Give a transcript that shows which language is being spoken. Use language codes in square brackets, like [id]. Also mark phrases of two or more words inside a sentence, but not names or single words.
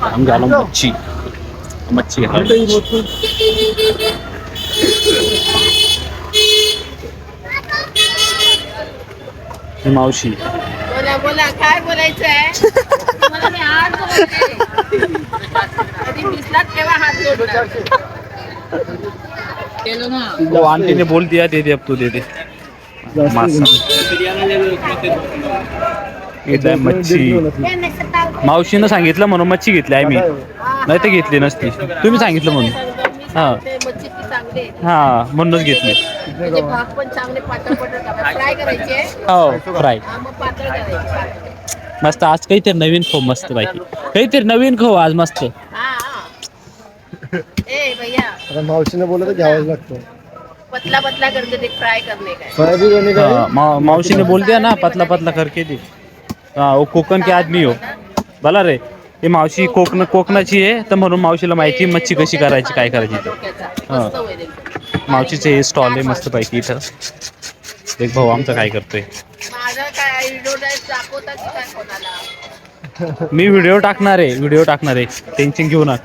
[mr] आम्ही आलो मच्छी मच्छी ही मावशी. बोला बोला काय बोलायचंय तुम्हाला? मी आज बोलते कधी दिसलात तेव्हा हात जोडणार. [hi] वो आंटी ने बोल दिया दे दे अब तू दे दे मासा. [mr] इथं आहे मच्छी. मावशीनं सांगितलं म्हणून मच्छी घेतली आहे मी, नाही तर घेतली नसती. तुम्ही सांगितलं म्हणून. हा मच्छी चांगले हा म्हणूनच घेतली. म्हणजे भाग पण चांगले पातळ फ्राय करायचे. हो फ्राय मग पातळ करायचे. मस्त. आज काहीतरी नवीन खाऊ मस्त पैकी. काहीतरी नवीन खाऊ आज मस्त. ए भैया आता मावशीने बोललं तर घ्यावंच लागतं. [hi] पतला पतला करके ते फ्राय करने का है. मावशी ने बोल दिया ना पतला पतला करके दे. हाँ वो कोकण के आदमी हो भला रे. [mr] ही मावशी कोकणाची आहे तर म्हणून मावशीला माहिती मच्छी कशी करायची काय करायची तर. हा मावशीचे हे स्टॉल आहे मस्त पैकी इथं. एक भाऊ आमचा काय करतोय. माझा काय व्हिडिओ दाखवता की काय कोणाला? मी व्हिडिओ टाकणार आहे टेन्शन घेऊ नका.